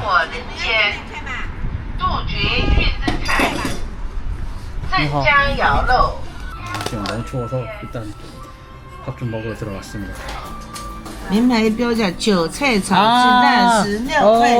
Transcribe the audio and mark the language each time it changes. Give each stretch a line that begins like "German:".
Chinese: 火人间，杜绝预制菜，镇江肴肉。
Korean: 지금 너무 추워서 일단 밥 좀 먹으러 들어왔습니다.
Chinese: 名牌标价韭菜炒鸡蛋16块钱。